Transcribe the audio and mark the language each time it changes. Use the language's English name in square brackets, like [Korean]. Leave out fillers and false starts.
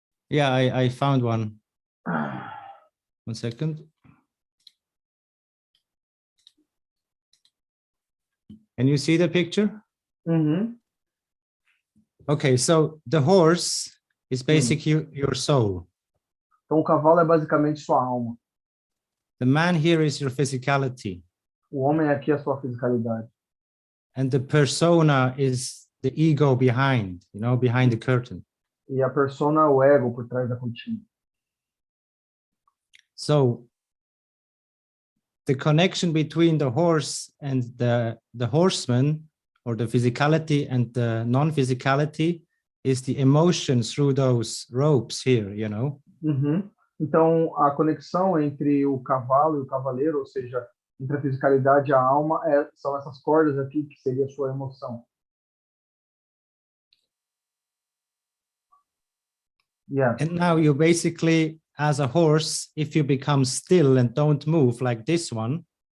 [English] Yeah, I found one. 1 second. Can you see the picture? Mm-hmm. Okay, so the horse is basically your soul. [Portuguese] Então, o cavalo é basicamente sua alma. [English] The man here is your physicality. [Portuguese] O homem aqui é a sua fisicalidade. [English] And the persona is the ego behind, you know, behind the curtain. [Portuguese] E a persona é o ego por trás da cortina. [English] So the connection between the horse and the horseman, or the physicality and the non-physicality, is the emotion through those ropes here, you know. Uhum. [Portuguese] Então, a conexão entre o cavalo e o cavaleiro, ou seja, entre a fisicalidade e a alma, são essas cordas aqui, que seria a sua emoção. [English] Yeah. And now you basically, as a horse, if you become still and don't move like this one,